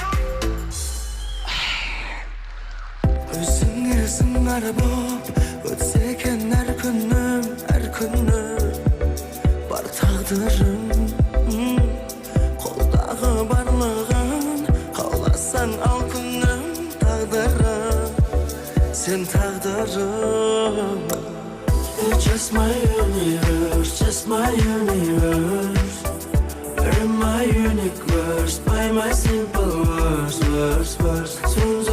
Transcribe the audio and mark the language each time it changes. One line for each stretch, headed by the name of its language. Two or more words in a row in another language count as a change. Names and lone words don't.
Kazakh: Özüңе сыңар боп өтсе екен әр күнім бар тағдырым қолдағы барлығын қаласаң ал күнім тағдырым сен тағдырым
English: You're just my universe, just my universe. You're my unique words, by my simple words.